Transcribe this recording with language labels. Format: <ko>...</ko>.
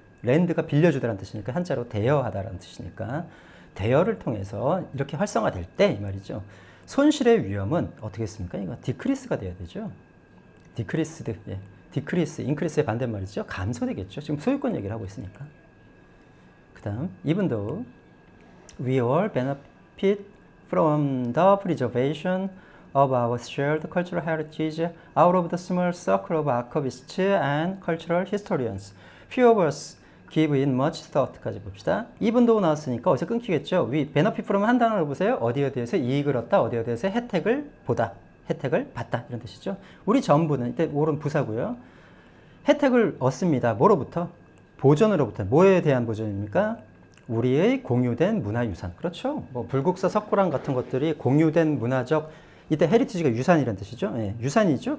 <ko>렌드가 빌려주다라는 뜻이니까 한자로 대여하다라는 뜻이니까 대여를 통해서 이렇게 활성화될 때 이 말이죠. 손실의 위험은 어떻게 했습니까? 이거 디크리스가 돼야 되죠. 디크리스드, 예. 디크리스, 인크리스의 반대말이죠. 감소되겠죠. 지금 소유권 얘기를 하고 있으니까. 그 다음,</ko> <en>even though we all benefit from the preservation of our shared cultural heritage out of the small circle of archivists and cultural historians. Few of us give it much thought</en> <ko>까지 봅시다.</ko> <en>even though</en> <ko>나왔으니까 어디서 끊기겠죠.</ko> <en>we benefit from</en> <ko>한 단어로 보세요. 어디에 대해서 이익을 얻다, 어디에 대해서 혜택을 보다, 혜택을 받다 이런 뜻이죠. 우리 전부는 이때 오른 부사고요. 혜택을 얻습니다. 뭐로부터? 보존으로부터. 뭐에 대한 보존입니까? 우리의 공유된 문화유산. 그렇죠. 뭐 불국사 석고랑 같은 것들이 공유된 문화적, 이때 헤리티지가 유산이라는 뜻이죠. 예, 유산이죠.</ko>